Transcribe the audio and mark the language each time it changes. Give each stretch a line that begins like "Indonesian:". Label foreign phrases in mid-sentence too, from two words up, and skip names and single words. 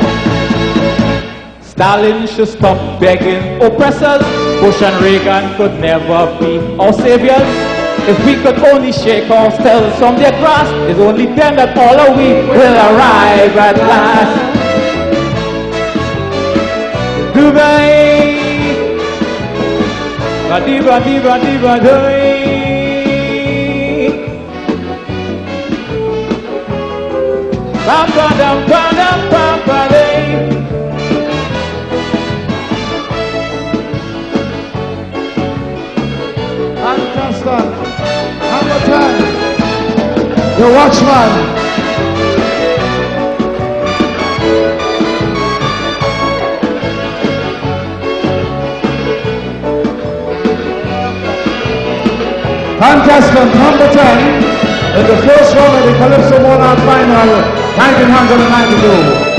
English: Stalin should stop begging oppressors. Bush and Reagan could never be our saviors. If we could only shake ourselves from their grasp, it's only then that all of we will arrive at last. Dubai, ba-di-ba, di-ba, di-ba, doi. Ba-ba-dum, ba-dum, ba-ba-day. Hamilton, the Watchman. Contestant number 10 in the first round of the Calypso Monarch final 1992.